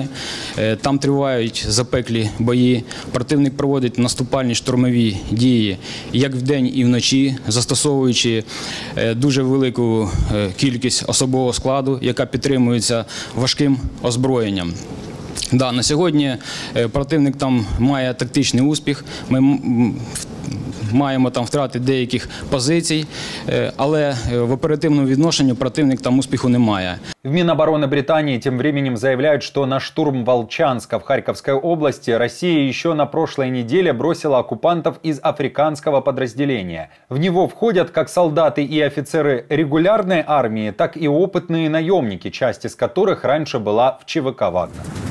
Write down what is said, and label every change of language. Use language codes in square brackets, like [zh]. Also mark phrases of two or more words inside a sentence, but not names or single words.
[uk] Там тривають запеклі бої. Противник проводить наступальні штурмові дії як вдень і вночі, застосовуючи дуже велику кількість особового складу, яка підтримується важким озброєнням. Да, на сьогодні противник там має тактичний успіх. Ми маємо там втрати деяких позицій, але в оперативному відношенні противник там успіху не має. [ru] В Минобороны Британии тем временем заявляют, что на штурм Волчанска в Харьковской области Россия еще на прошлой неделе бросила оккупантов из африканского подразделения. В него входят как солдаты и офицеры регулярной армии, так и опытные наемники, часть из которых раньше была в ЧВК «Вагнер».